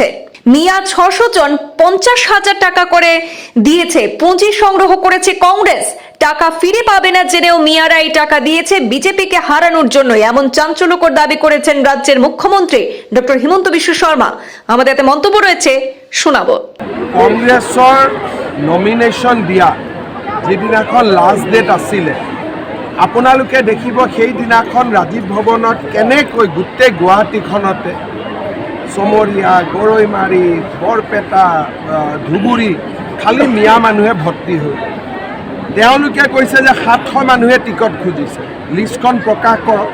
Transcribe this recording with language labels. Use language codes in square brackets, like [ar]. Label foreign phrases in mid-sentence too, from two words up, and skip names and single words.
[bn] মিয়া 600 জন 50,000 টাকা করে দিয়েছে। পুঁজি সংগ্রহ করেছে কংগ্রেস। টাকা ফিরে পাবে না জেনেও মিয়ারা এই টাকা দিয়েছে বিজেপিকে হারানোর জন্য। এমন চাঞ্চল্যকর দাবি করেছেন রাজ্যের মুখ্যমন্ত্রী ডক্টর হিমন্ত বিশ্ব শর্মা। আমাদের এতে মন্তব্য রয়েছে, শোনাবো। [as] কংগ্ৰেছৰ নমিনেশ্যন দিয়া যিদিনাখন লাষ্ট ডেট আছিলে, আপোনালোকে দেখিব সেইদিনাখন ৰাজীৱ ভৱনত কেনেকৈ গোটেই গুৱাহাটীখনতে চমৰীয়া, গৰৈমাৰী, বৰপেটা, ধুবুৰী খালি মিয়া মানুহে ভৰ্তি হৈ তেওঁলোকে কৈছে যে 700 মানুহে টিকট খুজিছে, লিষ্টখন প্ৰকাশ কৰক।